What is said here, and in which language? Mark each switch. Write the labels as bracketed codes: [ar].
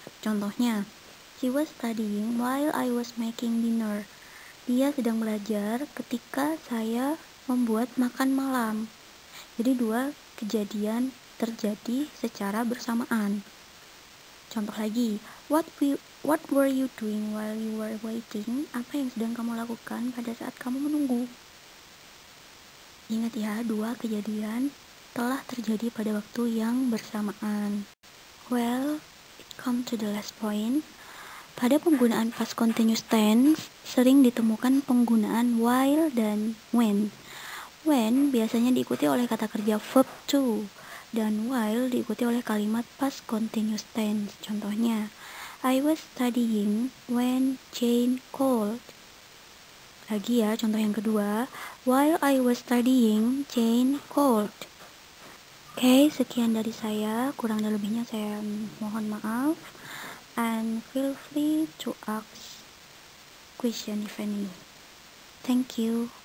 [en] Contohnya, she was studying while I was making dinner. [id] Dia sedang belajar ketika saya membuat makan malam. Jadi dua kejadian terjadi secara bersamaan. Contoh lagi, [en] what were you doing while you were waiting? [id] Apa yang sedang kamu lakukan pada saat kamu menunggu? Ingat ya, dua kejadian telah terjadi pada waktu yang bersamaan. [en] Well, it come to the last point. [id] Pada penggunaan past continuous tense, sering ditemukan penggunaan while dan when. When biasanya diikuti oleh kata kerja verb to, dan while diikuti oleh kalimat past continuous tense. [en] Contohnya, I was studying when Jane called. [id] Lagi ya, contoh yang kedua, [en] while I was studying, Jane called. [id] Oke, sekian dari saya. Kurang dan lebihnya saya mohon maaf. [en] And feel free to ask question if any. Thank you.